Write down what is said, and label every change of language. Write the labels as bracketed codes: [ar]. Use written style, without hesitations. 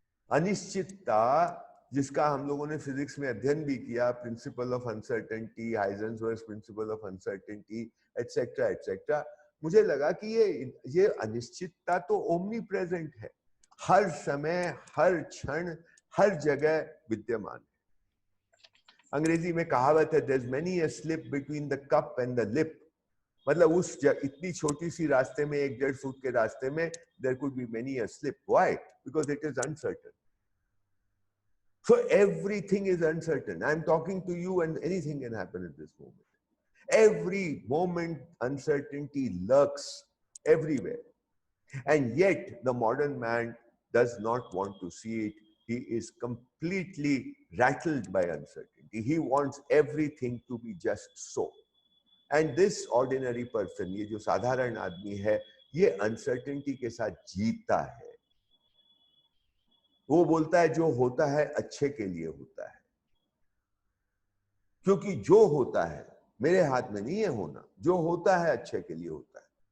[hi] अनिश्चितता, जिसका हम लोगों ने फिजिक्स में अध्ययन भी किया, principle of uncertainty, हाइजेनबर्ग्स principle of uncertainty, etcetera etcetera, मुझे लगा कि ये अनिश्चितता तो ओमनी प्रेजेंट है, हर समय, हर क्षण, हर जगह विद्यमान है। अंग्रेजी में कहावत है, [en] There is many a slip between the cup and the lip. [hi] मतलब उस इतनी छोटी सी रास्ते में, 1-1.5 फुट के रास्ते में, [en] There could be many a slip. Why? Because it is uncertain. So everything is uncertain. I'm talking to you and anything can happen at this moment. Every moment uncertainty lurks everywhere. And yet the modern man does not want to see it. He is completely rattled by uncertainty. He wants everything to be just so. And this ordinary person, [hi] ये जो साधारण आदमी है, ये uncertainty के साथ जीता है। वो बोलता है जो होता है अच्छे के लिए होता है, क्योंकि जो होता है मेरे हाथ में नहीं है होना, जो होता है अच्छे के लिए होता है।